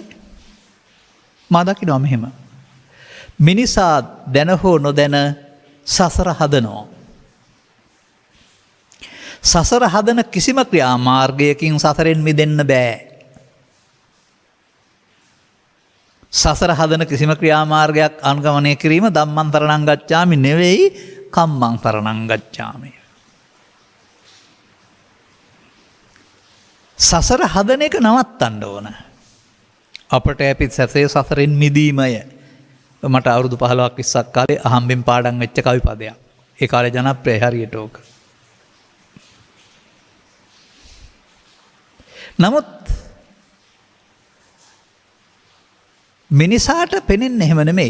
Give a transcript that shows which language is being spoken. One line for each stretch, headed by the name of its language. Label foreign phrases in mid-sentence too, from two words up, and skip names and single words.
Sinhala: මා දකිනවා මෙහෙම. මිනිසා දැන හෝ නොදැන සසර හදනවා. සසර හදන කිසිම ක්‍රියාමාර්ගයකින් සසරෙන් මිදෙන්න බෑ. සසර හදන කිසිම ක්‍රියාමාර්ගයක් අනුගමනය කිරීම
Pali: ධම්මං සරණං ගච්ඡාමි
Sinhala: නෙවෙයි
Pali: කම්මං සරණං ගච්ඡාමි.
Sinhala: සසර හදන එක නවත්තන්න ඕන. අපට ඇපිත් සැසේ සසරෙන් මිදීමය. මට අවුරුදු 15ක් 20ක් කාලේ අහම්බෙන් පාඩම් වෙච්ච කවි පදයක්. ඒ කාලේ ජනප්‍රිය හරියට ඕක. නමුත් මිනිසාට පෙනෙන්නේ එහෙම නෙමෙයි.